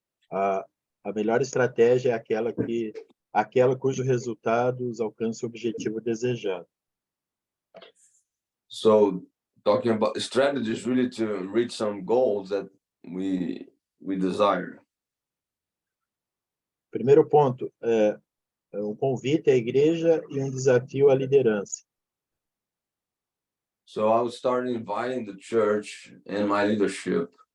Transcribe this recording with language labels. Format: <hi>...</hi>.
<pt>A melhor estratégia é aquela cujos resultados alcança o objetivo desejado.</pt> <en>So talking about strategies really to reach some goals that we desire.</en> <pt>Primeiro ponto é um convite à igreja e um desafio à liderança.</pt> <en>So I will start inviting the church and my leadership</en>